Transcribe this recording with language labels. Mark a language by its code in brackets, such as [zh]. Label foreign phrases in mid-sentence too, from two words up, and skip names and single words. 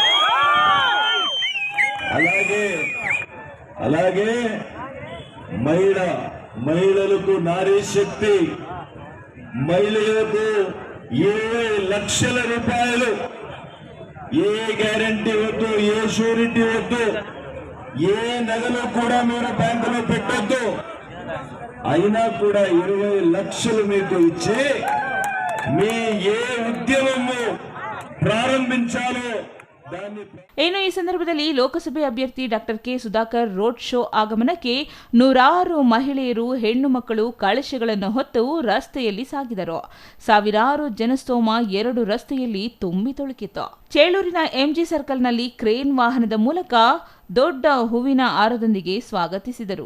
[te] అలాగే మహిళలకు నారీ శక్తి, మహిళలకు 20 లక్షల రూపాయలు, ఏ గ్యారంటీ వద్దు, ఏ షూరిటీ వద్దు, ఏ నగలు కూడా మీరు బ్యాంకులో పెట్టొద్దు, అయినా కూడా 20 లక్షలు మీకు ఇచ్చి మీ ఏ ఉద్యమము ప్రారంభించాలో [kn] ಇನ್ನು ಈ ಸಂದರ್ಭದಲ್ಲಿ ಲೋಕಸಭೆ ಅಭ್ಯರ್ಥಿ ಡಾಕ್ಟರ್ ಕೆ ಸುಧಾಕರ್ ರೋಡ್ ಶೋ ಆಗಮನಕ್ಕೆ ನೂರಾರು ಮಹಿಳೆಯರು, ಹೆಣ್ಣು ಮಕ್ಕಳು ಕಳಶಗಳನ್ನು ಹೊತ್ತು ರಸ್ತೆಯಲ್ಲಿ ಸಾಗಿದರು. ಸಾವಿರಾರು ಜನಸ್ತೋಮ 2 ರಸ್ತೆಯಲ್ಲಿ ತುಂಬಿ ತುಳುಕಿತು. ಚೇಳೂರಿನ ಎಂಜಿ ಸರ್ಕಲ್ನಲ್ಲಿ ಕ್ರೇನ್ ವಾಹನದ ಮೂಲಕ ದೊಡ್ಡ ಹೂವಿನ ಹಾರದೊಂದಿಗೆ ಸ್ವಾಗತಿಸಿದರು.